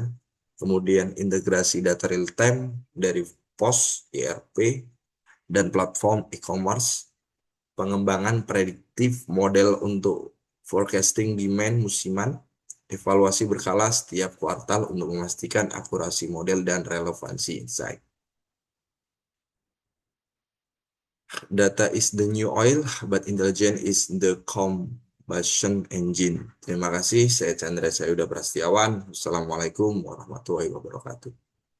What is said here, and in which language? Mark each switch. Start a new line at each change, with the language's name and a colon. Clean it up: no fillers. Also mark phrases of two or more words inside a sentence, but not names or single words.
Indonesian: Kemudian integrasi data
English: real time
Indonesian: dari POS, ERP, dan platform e-commerce. Pengembangan prediktif model untuk
English: forecasting demand
Indonesian: musiman. Evaluasi berkala setiap kuartal untuk memastikan akurasi model dan relevansi insight.
English: Data is the new oil, but intelligence is the combustion engine.
Indonesian: Terima kasih, saya Chandra Sayuda Prastiawan.
Arabic: السلام عليكم ورحمة الله وبركاته.